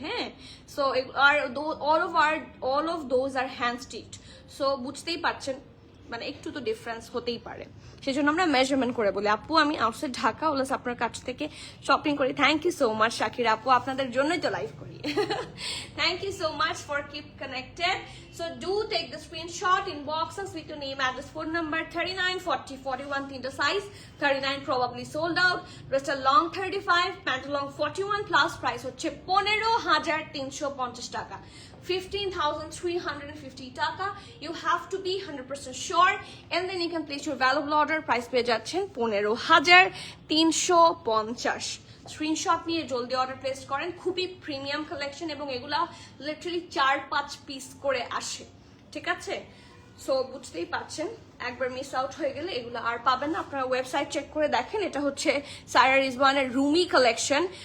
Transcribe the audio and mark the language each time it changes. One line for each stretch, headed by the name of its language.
English: হ্যাঁ, so are all of those are hand stitched.
Bangla: So বুঝতেই পারছেন, মানে একটু তো ডিফারেন্স হতেই পারে, সেই জন্য আমরা মেজারমেন্ট করে বলি। আপু আমি আউটসাইড ঢাকা, ওলাস আপনার কাছ থেকে শপিং করি।
English: thank you so much
Bangla: Shakir আপু, আপনাদের জন্যই তো লাইভ করি।
English: Thank you so much for keep connected. So do take the screenshot, inbox us with your name, address, phone number।
Bangla: 39, 40, 41 তিনটা সাইজ। 39 প্রবাবলি সোল্ড আউট, ড্রেসটা লং 35, প্যান্ট লং 41+, প্রাইস হচ্ছে 15,350 টাকা, 15,350 টাকা।
English: You have to be 100% sure and then you can place your valuable order.
Bangla: Price পেয়ে যাচ্ছেন 15,350। Screenshot নিয়ে জলদি order place করেন। খুবই প্রিমিয়াম কালেকশন এবং এগুলা লিটারালি 4-5 পিস করে আসে, ঠিক আছে? সো বুঝতেই পারছেন, একবার মিস আউট হয়ে গেলে এগুলো আর পাবেন না। আপনারা ওয়েবসাইট চেক করে দেখেন, এটা হচ্ছে সায়রা রিজওয়ানের রুমি কালেকশন।